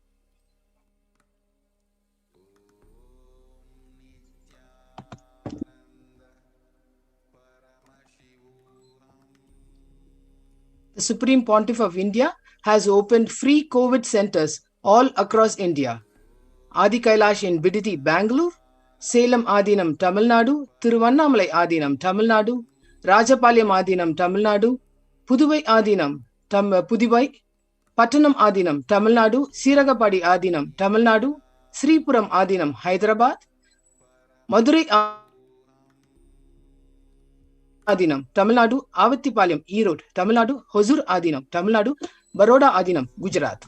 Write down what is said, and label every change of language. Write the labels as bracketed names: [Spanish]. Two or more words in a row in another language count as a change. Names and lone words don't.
[English] The Supreme Pontiff of India has opened free COVID centers all across India. Adi Kailash in Bididi, Bangalore, Salem Adinam, Tamil Nadu, Thiruvannamalai Adinam, Tamil Nadu, Rajapalayam Adinam, Tamil Nadu, Puduvai Adinam, Pudivai, Pattanam Adinam, Tamil Nadu, Siragapadi Adinam, Tamil Nadu, Sripuram Adinam, Hyderabad, Madurai Adinam, Tamil Nadu, Avattipalayam, Erode, Tamil Nadu, Hosur Adinam, Tamil Nadu, Baroda Adinam, Gujarat.